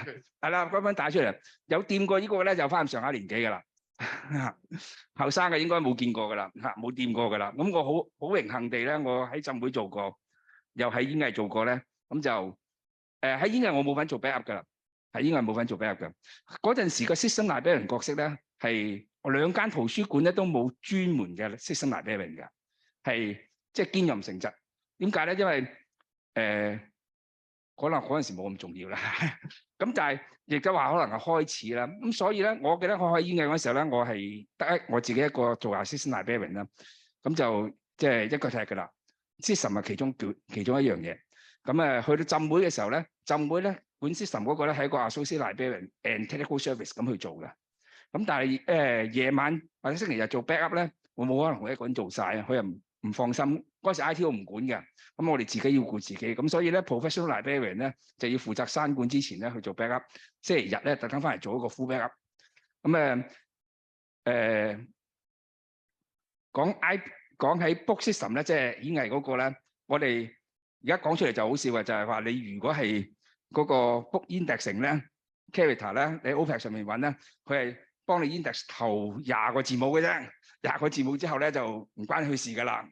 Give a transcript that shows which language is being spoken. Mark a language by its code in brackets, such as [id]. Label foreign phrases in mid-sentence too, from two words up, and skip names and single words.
[yue] 係啦，嗰餅帶出嚟，有掂過呢個咧，就翻上下年紀㗎啦。後生嘅應該冇見過㗎啦，冇掂過㗎啦。咁我好榮幸地咧，我喺浸會做過，又喺演藝做過咧。咁就喺演藝我冇份做 backup 㗎啦，喺演藝冇份做 backup 㗎。嗰陣時個 [en] system librarian [yue] 角色咧係兩間圖書館咧都冇專門嘅 [en] system librarian [yue] 嘅，係即係兼任性質。點解咧？因為可能嗰陣時冇咁重要啦。咁但係亦都話可能係開始啦。咁所以咧，我記得我喺演藝嗰陣時候咧，我係得我自己一個做 [en] assistant librarian [yue] 啦。咁就即係一個踢㗎啦。system 係其中一樣嘢。咁去到浸會嘅時候咧，浸會咧管 system 嗰個咧係一個 [en] associate librarian and technical service [yue] 咁去做嘅。咁但係夜晚或者星期日做 backup 咧，我冇可能我一個人做晒啊，佢又唔放心。嗰時 IT 我唔管嘅，咁我哋自己要顧自己。咁所以咧 [en] professional librarian [yue] 咧就要負責閂館之前咧去做 backup， 星期日咧特登翻嚟做一個 [en] full backup。 [yue] 咁講起 [en] book system [yue] 咧，即係演藝嗰個咧，我哋而家講出嚟就好笑嘅，就係話你如果係嗰個 [en] book indexing [yue] 咧 character 咧，你 OPAC 上面揾咧，佢係幫你 index 頭20個字母嘅啫，20個字母之後咧就唔關佢事㗎啦。